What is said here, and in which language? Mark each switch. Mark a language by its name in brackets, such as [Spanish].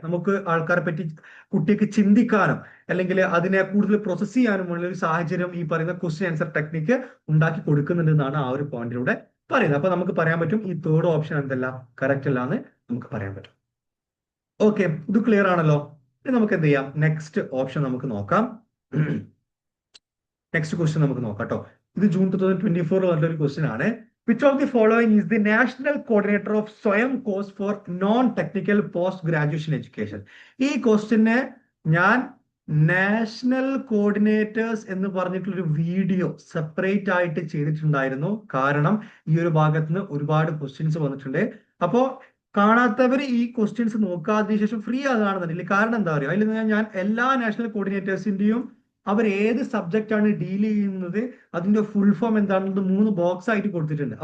[Malayalam] നമുക്ക് ആൾക്കാരെ പറ്റി കുട്ടിക്ക് ചിന്തിക്കാനും അല്ലെങ്കിൽ അതിനെ കൂടുതൽ പ്രോസസ് ചെയ്യാനുമുള്ള ഒരു സാഹചര്യം ഈ പറയുന്ന ക്വസ്റ്റ്യൻ ആൻസർ ടെക്നിക്ക് ഉണ്ടാക്കി കൊടുക്കുന്നുണ്ട് എന്നാണ് ആ ഒരു പോയിന്റിലൂടെ പറയുന്നത്. അപ്പൊ നമുക്ക് പറയാൻ പറ്റും ഈ തേർഡ് ഓപ്ഷൻ എന്തല്ല, കറക്റ്റ് അല്ല എന്ന് നമുക്ക് പറയാൻ പറ്റും. ഓക്കെ, ഇത് ക്ലിയർ ആണല്ലോ. ഇനി നമുക്ക് എന്ത് ചെയ്യാം, നെക്സ്റ്റ് ഓപ്ഷൻ നമുക്ക് നോക്കാം. നെക്സ്റ്റ് ക്വസ്റ്റ്യൻ നമുക്ക് നോക്കാം കേട്ടോ. ഇത് ജൂൺ 2024 ഒരു ക്വസ്റ്റ്യൻ ആണ്. [English] Which of the following is the national coordinator of Swayam course for non technical post graduation education? [Malayalam] ഈ ക്വസ്റ്റ്യനെ ഞാൻ നാഷണൽ കോർഡിനേറ്റേഴ്സ് എന്ന് പറഞ്ഞിട്ടുള്ളൊരു വീഡിയോ സെപ്പറേറ്റ് ആയിട്ട് ചെയ്തിട്ടുണ്ടായിരുന്നു. കാരണം ഈ ഒരു ഭാഗത്ത് നിന്ന് ഒരുപാട് ക്വസ്റ്റ്യൻസ് വന്നിട്ടുണ്ട്. അപ്പോ കാണാത്തവർ ഈ ക്വസ്റ്റ്യൻസ് നോക്കാതിന് ശേഷം ഫ്രീ ആകാണെന്നുണ്ടെങ്കിൽ, കാരണം എന്താ പറയുക, അതിൽ ഞാൻ എല്ലാ നാഷണൽ കോർഡിനേറ്റേഴ്സിന്റെയും അവർ ഏത് സബ്ജക്റ്റ് ആണ് ഡീൽ ചെയ്യുന്നത്, അതിന്റെ ഫുൾ ഫോം എന്താണെന്നത് 3 ബോക്സ് ആയിട്ട് കൊടുത്തിട്ടുണ്ട്.